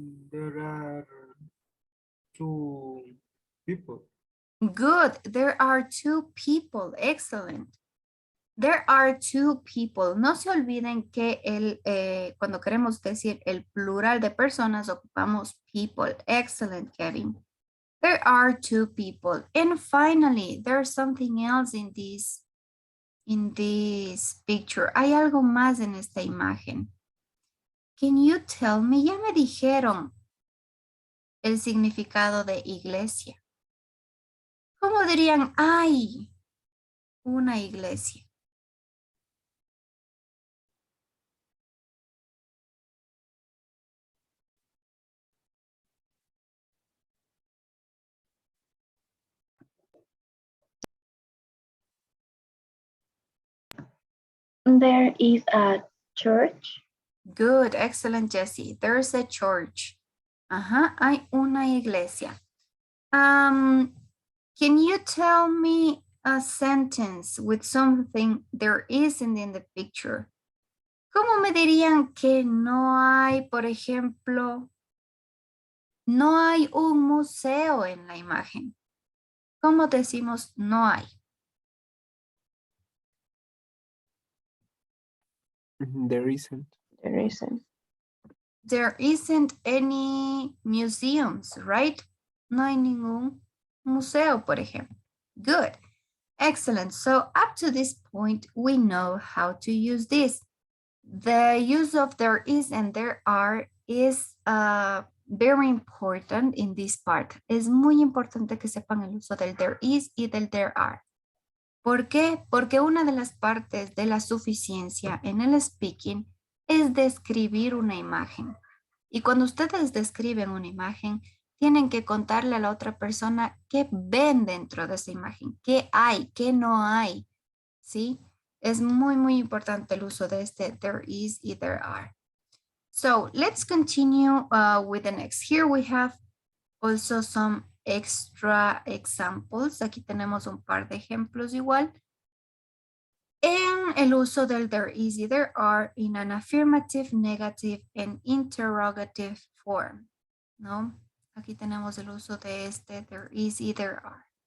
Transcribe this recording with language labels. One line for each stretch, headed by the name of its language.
English: There are 2 people. Good, there are 2 people. Excellent. There are 2 people.
Spanish: No se olviden que cuando queremos decir el plural de personas ocupamos people.
English: Excellent, Kevin. There are 2 people. And finally, there's something else in this picture.
Spanish: Hay algo más en esta imagen.
English: Can you tell me?
Spanish: Ya me dijeron el significado de iglesia. ¿Cómo dirían? Hay una iglesia.
English: There is a church. Good, excellent, Jessie. There's a church.
Spanish: Ajá, hay una iglesia.
English: Can you tell me a sentence with something there isn't in the picture?
Spanish: ¿Cómo me dirían que no hay, por ejemplo, no hay un museo en la imagen? ¿Cómo decimos no hay?
English: There isn't. There isn't. There isn't any museums, right?
Spanish: No hay ningún museo, por ejemplo.
English: Good. Excellent. So up to this point, we know how to use this. The use of there is and there are is very important in this part.
Spanish: Es muy importante que sepan el uso del
English: there is
Spanish: y del
English: there are.
Spanish: ¿Por qué? Porque una de las partes de la suficiencia en el speaking es describir una imagen. Y cuando ustedes describen una imagen, tienen que contarle a la otra persona qué ven dentro de esa imagen, qué hay, qué no hay, ¿sí? Es muy, muy importante el uso de este
English: there is
Spanish: y
English: there are. So let's continue with the next. Here we have also some extra examples.
Spanish: Aquí tenemos un par de ejemplos igual. En el uso del
English: there is y there are in an affirmative, negative, and interrogative form,
Spanish: ¿no? Aquí tenemos el uso de este
English: there is
Spanish: y
English: there are.